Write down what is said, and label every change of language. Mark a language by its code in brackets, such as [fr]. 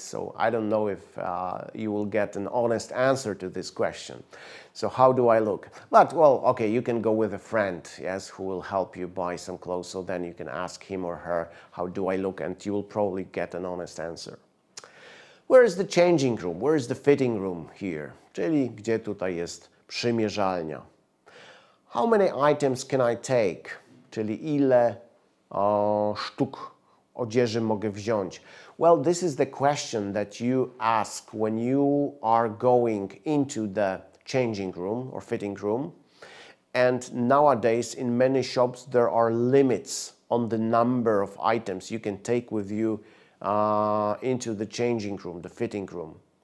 [en] So I don't know if you will get an honest answer to this question. So how do I look? But, well, okay, you can go with a friend, yes, who will help you buy some clothes. So then you can ask him or her, how do I look? And you will probably get an honest answer. Where is the changing room? Where is the fitting room here? [pl] Czyli gdzie tutaj jest przymierzalnia? [en] How many items can I take? [pl] Czyli ile sztuk odzieży mogę wziąć? [en] Well, this is the question that you ask when you are going into the changing room or fitting room. And nowadays, in many shops, there are limits on the number of items you can take with you into the changing room, the fitting room.